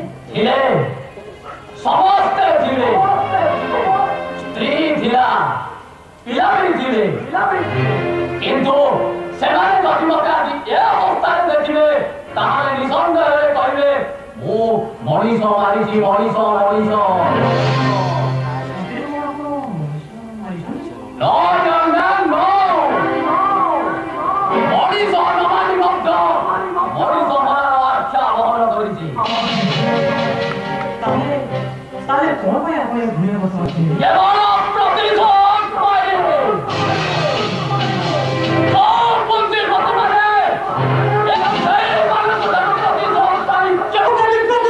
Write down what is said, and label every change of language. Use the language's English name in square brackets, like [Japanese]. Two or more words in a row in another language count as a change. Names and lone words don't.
[Odia] ଥିଲେ ସମସ୍ତେ ଥିଲେ ସ୍ତ୍ରୀ ଥିଲା ପିଲା ବି ଥିଲେ କିନ୍ତୁ ସେମାନେ ଯଦି ମତେ ଆଜି ଏ ଅବସ୍ଥାରେ ଦେଖିବେ ତାହେଲେ ନିଃସନ୍ଦେହରେ କହିବେ ମୁଁ ମଣିଷ ମାରିଛି ମଣିଷ [English] No, young man, no! [Odia] ମଣିଷ ନମାନି ମଧ୍ୟ ମଣିଷ ମରାର ଆଖ୍ୟା ବହନ କରିଛି ତାହେଲେ କଣ ପାଇଁ ଆପଣ ଏ ଭୂମିରେ ବସନ୍ତି କେବଳ ପ୍ରତିଶୋଧ ପାଇଁ ପୁଞ୍ଜିପତି ମାନେ ସେଇମାନଙ୍କୁ ପ୍ରତିଶୋଧ ପାଇଁ କେଉଁଠି